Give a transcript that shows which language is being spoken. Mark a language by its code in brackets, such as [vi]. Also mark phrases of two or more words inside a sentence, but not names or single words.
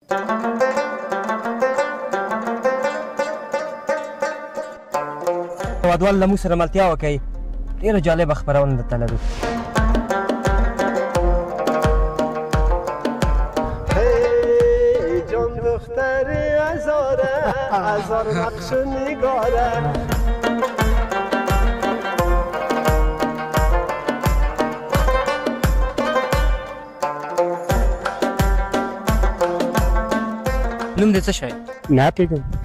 [ps] هیوادوال له موږ سره ملتیا وکړئ. ډېره جالبه خپرونه درته لرو. [fa] جان دختر هزار نقش و نگاره [ps] نوم دې څه شی؟ نه پیږم.